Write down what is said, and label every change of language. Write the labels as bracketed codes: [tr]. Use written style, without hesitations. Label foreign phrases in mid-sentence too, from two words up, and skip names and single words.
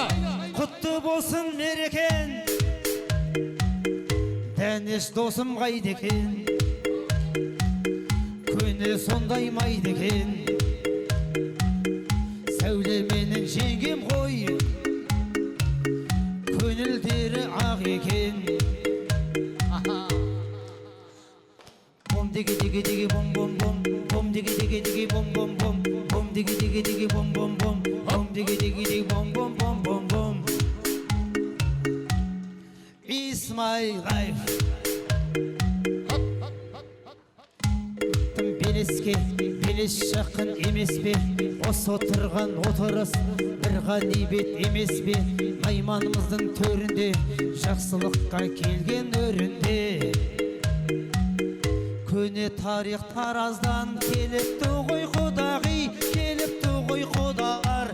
[kk] Құтты болсын мерекен, дәнеш досым қайда екен, көңіл сондай майды екен. Сәуле менің жеңгем ғой, көңілдері ақ екен. Бом диги диги диги бом бом бом, бом диги диги диги бом бом бом, бом диги диги диги бом бом бом, бом диги диги диги бом бом бом бом бом. [en] It's my life. [kk] Белеске белес жақын емес пе, осы отырған отырыс бір ғанибет емес пе? Айманымыздың төрінде жақсылыққа келген өрінде, көне тарих Тараздан келіпті ғой құдағи, келіпті ғой құдалар.